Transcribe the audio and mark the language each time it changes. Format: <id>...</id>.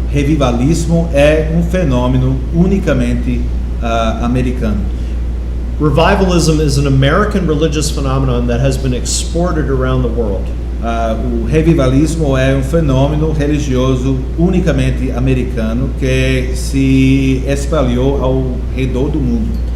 <pt>revivalismo é fenômeno unicamente americano.</pt> <en>Revivalism is an American religious phenomenon that has been exported around the world.</en> <pt>O revivalismo é fenômeno religioso unicamente americano que se espalhou ao redor do mundo.</pt>